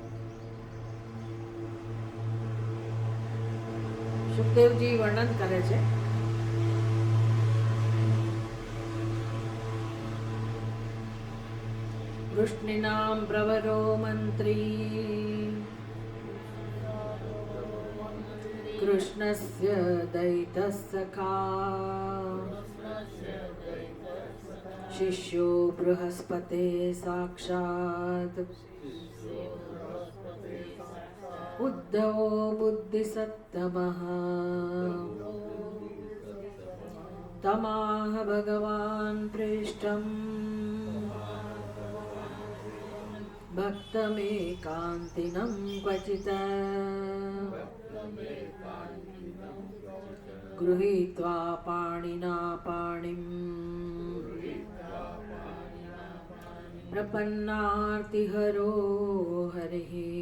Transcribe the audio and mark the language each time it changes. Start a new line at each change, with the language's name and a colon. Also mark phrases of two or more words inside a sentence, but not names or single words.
Gujarati: સુખદેવજી વર્ણન કરે છે
Sanskrit: वृष्णिनाम प्रवरो मन्त्री कृष्णस्य दैतसखा शिष्यो बृहस्पते साक्षात उद्धवो बुद्धिसत्तमः तमाह भगवान् पृष्ठम् भक्तमेकान्तिनं क्वचित् गृहीत्वा पाणिना पाणिं प्रपन्नार्तिहरो हरिः